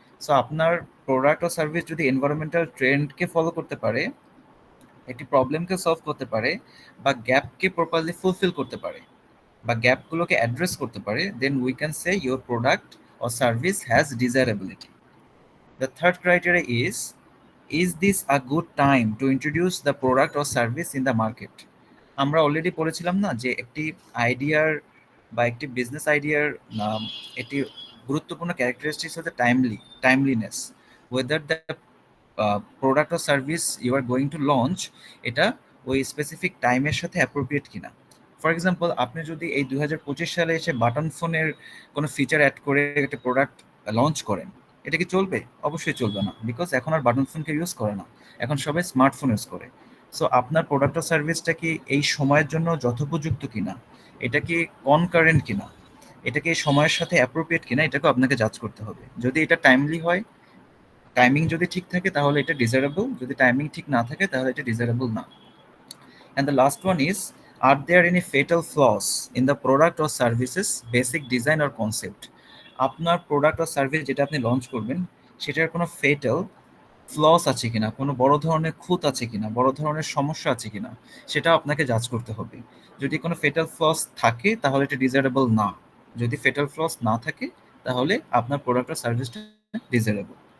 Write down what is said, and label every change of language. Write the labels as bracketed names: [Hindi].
[Bangla] So আপনার product ও service যদি environmental ট্রেন্ডকে follow করতে পারে, একটি প্রবলেমকে সলভ করতে পারে, বা গ্যাপকে প্রপারলি ফুলফিল করতে পারে, বা গ্যাপগুলোকে অ্যাড্রেস করতে পারে, [English] Then we can say your product or service has desirability. The third criteria is this a good time to introduce the product or service in the market? [Bangla] আমরা already পড়েছিলাম না যে একটি আইডিয়ার বা একটি বিজনেস আইডিয়ার একটি গুরুত্বপূর্ণ ক্যারেক্টারিস্টিক্স হচ্ছে timeliness. [English] whether the product or service you are going to launch, [Bangla] এটা ওই স্পেসিফিক টাইমের সাথে অ্যাপ্রোপ্রিয়েট কিনা। ফর এক্সাম্পল আপনি যদি এই 2025 সালে এসে বাটন ফোনের কোনো ফিচার অ্যাড করে একটা প্রোডাক্ট লঞ্চ করেন, এটা কি চলবে? অবশ্যই চলবে না, বিকজ এখন আর বাটন ফোনকে ইউজ করে না, এখন সবাই স্মার্টফোন ইউজ করে। সো আপনার প্রোডাক্ট ও সার্ভিসটা কি এই সময়ের জন্য যথোপযুক্ত কিনা, এটা কি কনকারেন্ট কিনা, এটা কি সময়ের সাথে অ্যাপ্রোপ্রিয়েট কিনা, এটাকেও আপনাকে জাজ করতে হবে। যদি এটা টাইমলি হয়, টাইমিং যদি ঠিক থাকে তাহলে এটা ডিজায়ারেবল, যদি টাইমিং ঠিক না থাকে তাহলে এটা ডিজায়ারেবল না। [English] And the last one is, are there any fatal flaws in the product or services basic design or concept? [Bangla] আপনার প্রোডাক্ট or সার্ভিস যেটা আপনি লঞ্চ করবেন, সেটার কোনো ফেটাল ফ্লস আছে কিনা, কোনো বড় ধরনের খুঁত আছে কিনা, বড় ধরনের সমস্যা আছে কিনা, সেটা আপনাকে জাজ করতে হবে। যদি কোনো ফেটাল ফ্লস থাকে তাহলে এটা ডিজায়ারেবল না, যদি ফেটাল ফ্লস না থাকে তাহলে আপনার প্রোডাক্ট or সার্ভিসটা ডিজায়ারেবল।